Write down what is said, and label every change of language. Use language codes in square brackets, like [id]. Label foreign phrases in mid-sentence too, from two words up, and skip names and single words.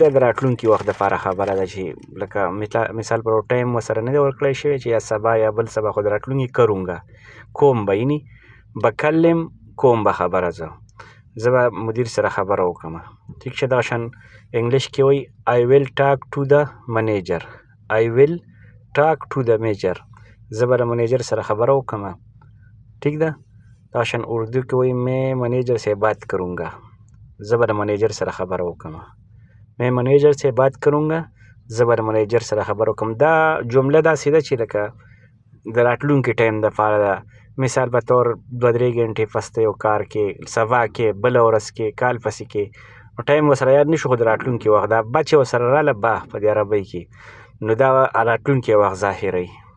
[ps] د راتلونکي وخت دپاره خبره ده چې لکه مثال پر ټایم ورسره نه دی ورکړی شوی چې یا سبا یا بل سبا خو د راتلونکي کرونګه کوم به یعنې بکلم کوم به خبره زه به مدیر سره خبره وکړم. ټیک شه. دغه شان انګلیش کې وایي [en] I will talk to the manager. I will talk to the manager. [ps] زه به د منیجر سره خبره وکړم. ٹھیک ده. دغه شان اردو کې وایي [ur] میں منیجر سے بات کروں گا. [ps] زه به د منیجر سره خبره وکړم. [ur] میں منیجر سے بات کروں گا. [ps] زه به د منیجر سره خبره وکړم. دا جمله داسې ده چې لکه د راتلونکي ټایم دپاره ده. مثال په طور 2-3 ګنټې پس ته یو کار کې سبا کې بله ورځ کې کال پسې کې نو ټایم ورسره یاد نه شو خو د راتلونکي وخت دا به چې ورسره راله به په دې عربۍ کې نو دا راتلونکي وخت ظاهروي.